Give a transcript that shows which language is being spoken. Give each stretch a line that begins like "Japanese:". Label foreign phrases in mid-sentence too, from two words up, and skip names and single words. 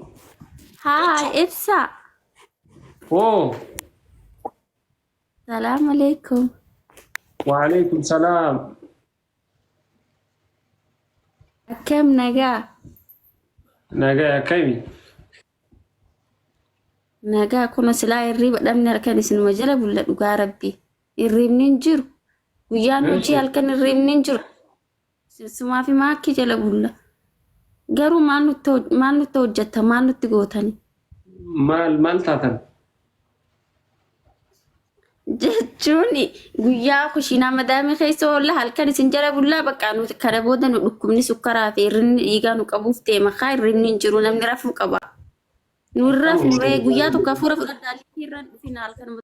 English: Hi, Ifsa. اوه
Arabic: السلام عليكم. وعليكم السلام.
Oromo: Kam naga. Nagaa keemii Nagaa kun silaa hirriba dhabni halkan isin majala bulla dhugaa rabbi. Hirribni hin jiru. Guyyaan hojii halkan hirribni hin jiru. Sumaa fi maakii jala bulla. Garuu maal nutti hojjetta maal nutti gootani? Maal taatan Jechuun guyyaa kushiinaa madaamii keessa oolla halkan isin jala bullaa bakka nuti kana booda nu dhukkubni sukkaraa fi hirrinni dhiigaa nu qabuuf ta'e makaa hirrinni hin jiru namni rafuu qaba. Nurraa fuuree guyyaa tokko hafuura fudhadhaa irraan dhufina halkan